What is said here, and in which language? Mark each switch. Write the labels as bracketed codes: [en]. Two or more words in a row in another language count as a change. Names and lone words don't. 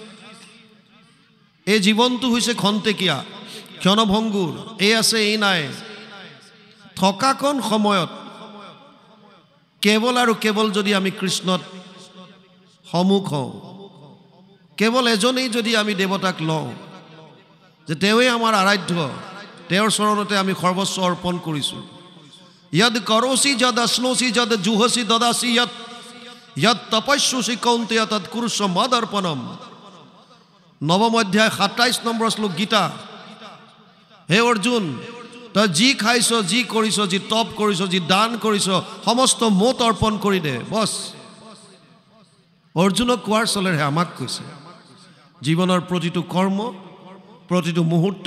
[as] এই জীৱনটো হৈছে খন্তেকীয়া ক্ষণভংগুৰ এই আছে এই নাই থকাকণ সময়ত কেৱল আৰু কেৱল যদি আমি কৃষ্ণত সমুখ হওঁ কেৱল এজনেই যদি আমি দেৱতাক লওঁ যে তেওঁই আমাৰ আৰাধ্য তেওঁৰ চৰণতে আমি সৰ্বস্ব অৰ্পণ কৰিছোঁ [sa] यद करोसि जद अश्नोसि जद जुहसि ददासि यद तपस्युसि कौन्तेय तद कुरुष्व मदर्पणम [as] নৱম অধ্যায় 27 নম্বৰ শ্লোক গীতা হে অৰ্জুন তই যি খাইছ যি কৰিছ যি তপ কৰিছ যি দান কৰিছ সমস্ত মোত অৰ্পণ কৰি দে বস অৰ্জুনক কোৱাৰ চলেৰে আমাক কৈছে জীৱনৰ প্ৰতিটো কৰ্ম প্ৰতিটো মুহূৰ্ত